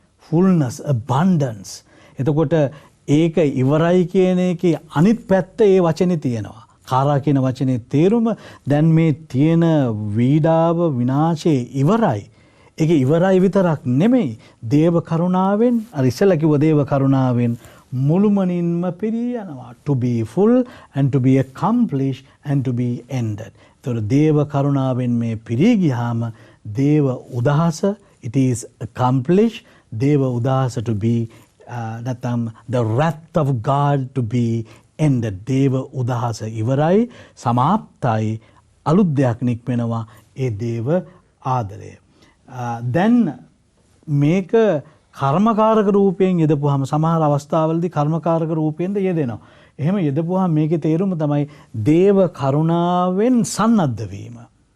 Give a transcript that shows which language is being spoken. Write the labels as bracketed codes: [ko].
[en] fullness, abundance. [si] එතකොට ඒක ඉවරයි කියන එකේ අනිත් පැත්ත ඒ වචනේ තියෙනවා. කාරා කියන වචනේ තේරුම දැන් මේ තියෙන වීඩාව විනාශේ ඉවරයි. ඒක ඉවරයි විතරක් නෙමෙයි. දේව කරුණාවෙන් අර ඉස්සෙල්ලා කිව්ව දේව කරුණාවෙන් මුළුමනින්ම පිරී යනවා. [en] to be full and to be accomplished and to be ended. [si] ඒතකොට දේව කරුණාවෙන් මේ පිරී ගියාම දේව උදහස [en] it is accomplished. [si] දේව උදහස [en] to be [si] නැත්නම් [en] the wrath of God to be ended. [si] දේව උදහස ඉවරයි සමාප්තයි අලුත් දෙයක් නික්මෙනවා ඒ දේව ආදරය. දැන් මේක කර්මකාරක රූපයෙන් යෙදපුවාම සමහර අවස්ථාවලදී කර්මකාරක රූපයෙන්ද යෙදෙනවා. එහෙම යෙදපුවාම මේකේ තේරුම තමයි දේව කරුණාවෙන් සන්නද්ධ වීම.